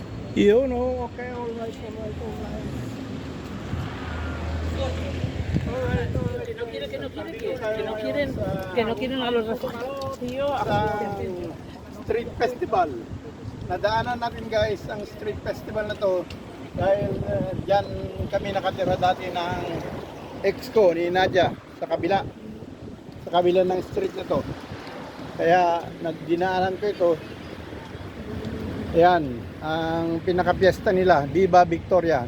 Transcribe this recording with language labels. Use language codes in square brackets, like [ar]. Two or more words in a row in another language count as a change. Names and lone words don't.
[en] Yun, oh, okay, alright, alright, alright. [es] Que no quieren a los refugiados, tío. [en] Street Festival. [tl] Nadaanan natin guys ang [en] street festival [tl] na to dahil dyan kami nakatira dati ng ex ko ni Nadia sa kabila ng street na to. Kaya dinaanan ko ito. Ayan, ang pinaka-fiesta nila, Viva Victoria.